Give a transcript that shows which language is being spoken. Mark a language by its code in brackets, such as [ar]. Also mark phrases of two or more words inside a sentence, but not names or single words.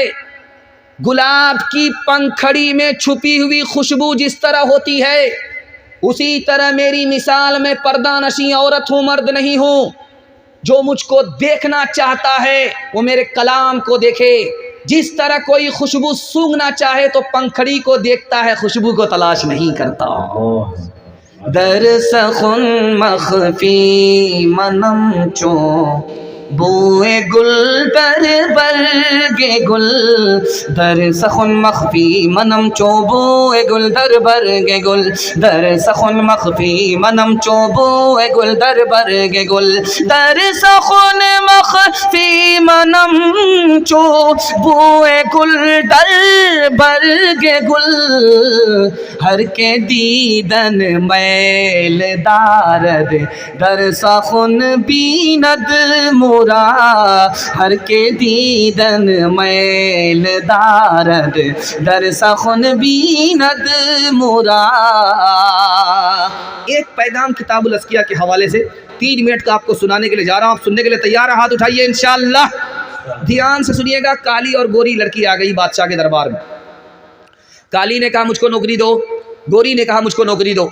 [ur] گلاب کی پنکھڑی میں چھپی ہوئی خوشبو جس طرح ہوتی ہے اسی طرح میری مثال میں پردہ نشیں عورت ہوں, مرد نہیں ہوں. جو مجھ کو دیکھنا چاہتا ہے وہ میرے کلام کو دیکھے. جس طرح کوئی خوشبو سونگھنا چاہے تو پنکھڑی کو دیکھتا ہے, خوشبو کو تلاش نہیں کرتا. [fa] در سخن مخفی منم چو بوئے گل در برگے گل. در سخن مخفی منم چو بوئے گل در برگے گل. در سخن مخفی منم چو بوئے گل در برگے گل. در سخن مخفی منم چو بوئے گل در برگے گل. ہر کے دیدن میل دارد در سخن بیند مورا. ہر کے دیدن میل دارد در سخن بیند مورا. [ur] ایک پیغام کتاب الازکیہ کے حوالے سے 3 منٹ کا آپ کو سنانے کے لیے جا رہا ہوں. آپ سننے کے لیے تیار ہیں؟ ہاتھ اٹھائیے انشاءاللہ. دھیان سے سنیے گا. کالی اور گوری لڑکی آ گئی بادشاہ کے دربار میں. کالی نے کہا مجھ کو نوکری دو, گوری نے کہا مجھ کو نوکری دو.